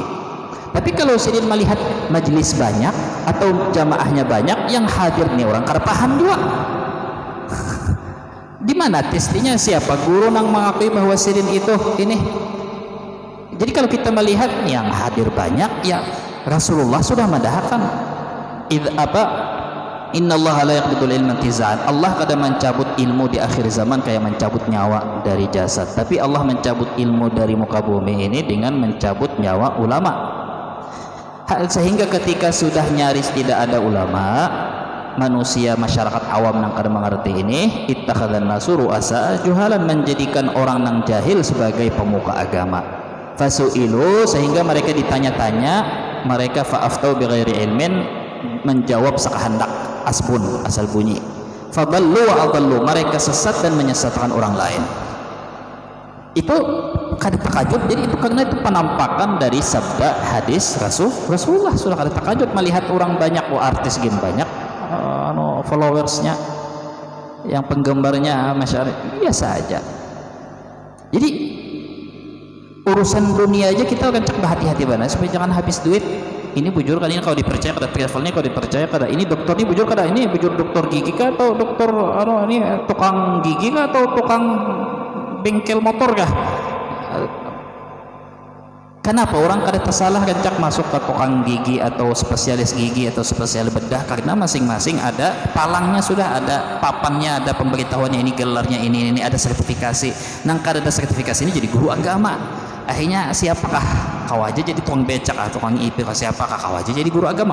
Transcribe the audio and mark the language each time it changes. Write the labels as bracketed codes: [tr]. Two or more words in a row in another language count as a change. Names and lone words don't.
[bjn] Tapi kalau Sidin melihat majelis banyak atau jamaahnya banyak yang hadir nih orang kada paham juga di mana testinya siapa guru nang mengakui bahwa Sidin itu ini. [id] Jadi kalau kita melihat yang hadir banyak ya Rasulullah sudah madahkan [ar] إن الله لا يقبض العلم انتزاعا. [id] Allah kada mencabut ilmu di akhir zaman kayak mencabut nyawa dari jasad, tapi Allah mencabut ilmu dari muka bumi ini dengan mencabut nyawa ulama. Sehingga ketika sudah nyaris tidak ada ulama, manusia masyarakat awam nang kada mengerti ini [ar] اتخذ الناس رؤوسا جهالا [id] menjadikan orang nang jahil sebagai pemuka agama. Fasu'ilu sehingga mereka ditanya-tanya, mereka [ar] فأفتوا بغير علم [id] menjawab sekahendak asbun asal bunyi [ar] فضلوا وأضلوا [id] mereka sesat dan menyesatkan orang lain. [bjn] Itu kada takajub jadi itu karena itu penampakan dari sabda hadis Rasulullah sudah kada takajub melihat orang banyak artis gin banyak followersnya yang penggembarnya masyarakat biasa aja. [id] Jadi urusan dunia aja kita akan cek berhati-hati banget supaya jangan habis duit. [bjn] Ini bujur kan, ini kalau dipercaya kada travelnya, kalau dipercaya kada ini dokter ini bujur kada, ini bujur dokter gigi kah atau dokter ini tukang gigi kah atau tukang bengkel motor kah? Kenapa orang kada tersalah kencak masuk ke tukang gigi atau spesialis gigi atau spesialis bedah? [id] Karena masing-masing ada palangnya, sudah ada papannya, ada pemberitahuannya, ini gelarnya, ini ada sertifikasi. [bjn] Nang kada ada sertifikasi ini jadi guru agama. Akhirnya siapakah kau aja jadi tukang becak atau tukang ipir, siapakah kau aja jadi guru agama?